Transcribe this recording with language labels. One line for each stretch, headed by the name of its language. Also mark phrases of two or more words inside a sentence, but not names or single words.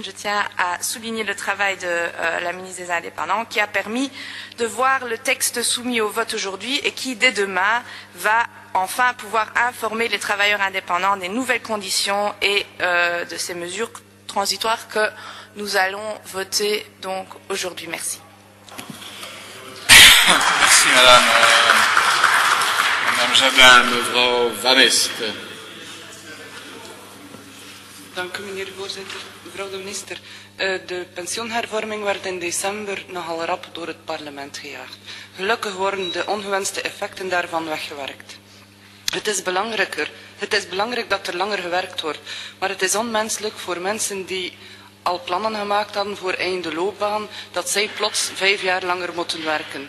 French: Je tiens à souligner le travail de la ministre des Indépendants qui a permis de voir le texte soumis au vote aujourd'hui et qui, dès demain, va enfin pouvoir informer les travailleurs indépendants des nouvelles conditions et de ces mesures transitoires que nous allons voter donc aujourd'hui. Merci. Merci madame. Madame Jardin,
Dutch: mevrouw Van Est. Dank u, meneer de voorzitter. Mevrouw de minister, de pensioenhervorming werd in december nogal rap door het parlement gejaagd. Gelukkig worden de ongewenste effecten daarvan weggewerkt. Het is belangrijk dat er langer gewerkt wordt, maar het is onmenselijk voor mensen die al plannen gemaakt hadden voor einde loopbaan, dat zij plots 5 jaar langer moeten werken.